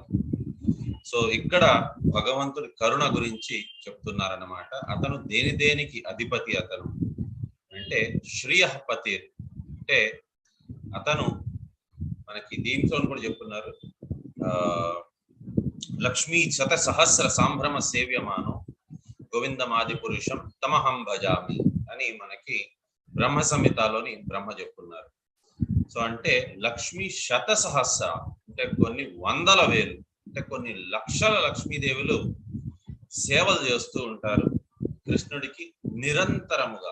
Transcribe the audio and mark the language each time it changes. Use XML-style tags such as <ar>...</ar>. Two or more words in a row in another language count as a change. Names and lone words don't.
<te>సో ఇక్కడ భగవంతుడి కరుణ గురించి చెప్తున్నారన్నమాట. అతను దేనికి అధిపతి. అతను అంటే శ్రీయపతి అంటే అతను మనకి దీంట్లో కూడా చెప్తున్నారు.</te> <sa>లక్ష్మీ శత సహస్ర సాంభ్రమ సేవ్యమానం గోవిందమాది పురుషం తమహం భజామి</sa> <te>అని మనకి బ్రహ్మ సంహితలోని బ్రహ్మ చెప్తున్నారు. సో అంటే</te> <sa>లక్ష్మీ శత సహస్ర</sa> <te>అంటే కొన్ని వందల వేలు అంటే కొన్ని లక్షల లక్ష్మీదేవులు సేవలు చేస్తూ ఉంటారు కృష్ణుడికి నిరంతరముగా.</te>